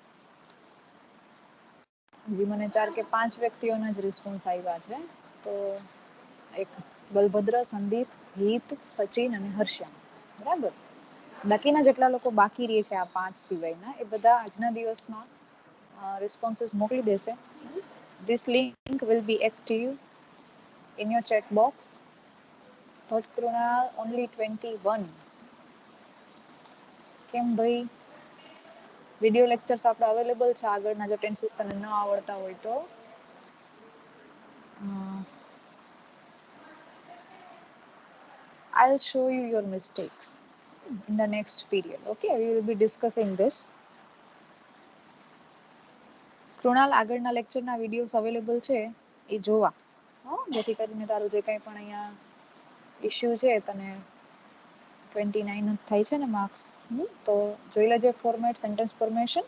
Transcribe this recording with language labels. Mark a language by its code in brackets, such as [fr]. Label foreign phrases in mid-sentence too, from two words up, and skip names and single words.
[gu] હજી મને 4 કે 5 વ્યક્તિઓના જ રિસ્પોન્સ આવ્યા છે. તો એક બલભદ્ર, સંદીપ, હિત, સચિન અને હર્ષા, બરાબર. બાકીના જેટલા લોકો બાકી રહે છે આ 5 સિવાયના, એ બધા આજના દિવસમાં responses મોકલી દેશે. [en] This link will be active in your chat box. But Krunal, only 21. [gu] કેમ ભાઈ? [en] video lectures [gu] આપણે અવેલેબલ છે આગળના, જો ટેન્સીસ તને ન આવડતા હોય તો. [en] I'll show you your mistakes in the next period. Okay, we will be discussing this. [gu] કૃણાલ, આગળના લેક્ચરના વિડીયોઝ અવેલેબલ છે એ જોવા, જેથી કરીને તારું જે કંઈ પણ અહીંયા ઇશ્યુ છે, તને 29 થાય છે ને માર્ક્સ, તો જોઈ લેજે ફોર્મેટ, [en] sentence formation.